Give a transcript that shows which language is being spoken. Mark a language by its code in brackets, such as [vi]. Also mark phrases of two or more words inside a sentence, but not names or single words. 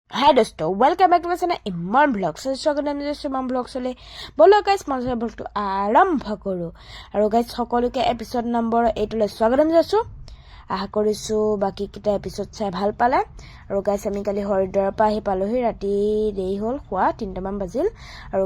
[hi] हाय दोस्तों [en] welcome back to my channel [as] इमरान ब्लॉग्स স্বাগত জনাইছো इमरान ব্লগছলৈ বলো গাইস মই ব্লগটো আৰম্ভ কৰো আৰু গাইস সকলোকে এপিসোড নম্বৰ 8 লৈ স্বাগতম জনাইছো আশা কৰিছো বাকি কিটা এপিসোড চাই ভাল পালে আৰু গাইস আমি কালি হৰিদ্বাৰৰ পৰা আহি পালোহি ৰাতি দেৰি হ'ল খোৱা 3টা মান বাজিল আৰু